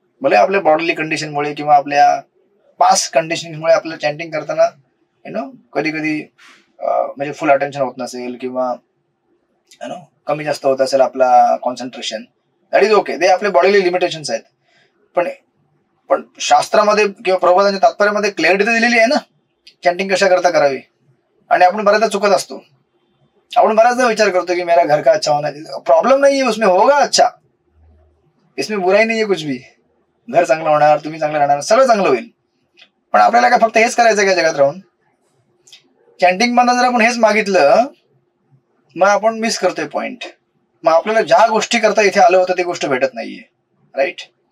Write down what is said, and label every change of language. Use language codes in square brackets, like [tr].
[mr] भले आपल्या बॉडीली कंडिशनमुळे किंवा आपल्या पास्ट कंडिशनमुळे आपल्याला चॅन्टिंग करताना कधी कधी म्हणजे फुल अटेन्शन होत नसेल किंवा कमी जास्त होत असेल आपला कॉन्सन्ट्रेशन, दॅट इज ओके, ते आपल्या बॉडीली लिमिटेशन्स आहेत. पण शास्त्रामध्ये किंवा प्रबोधांच्या तात्पर्यामध्ये क्लॅरिटी तर दिलेली आहे ना चॅन्टिंग कशा करता करावी. आणि आपण बऱ्याचदा चुकत असतो. आपण बऱ्याचदा विचार करतो की [hi] मेरा घर का अच्छा होना चाहिए, प्रॉब्लेम नहीं है उसमें, होगा अच्छा. इसमें बुराई [mr] नाही आहे कुछ भी. घर चांगलं होणार, तुम्ही चांगलं राहणार, सगळं चांगलं होईल. पण आपल्याला काय फक्त हेच करायचं का जगात राहून? चॅन्टिंग मधनं जर आपण हेच मागितलं मग आपण मिस करतोय पॉइंट. मग आपल्याला ज्या गोष्टी करता इथे आलं होतं ती गोष्ट भेटत नाहीये. राईट.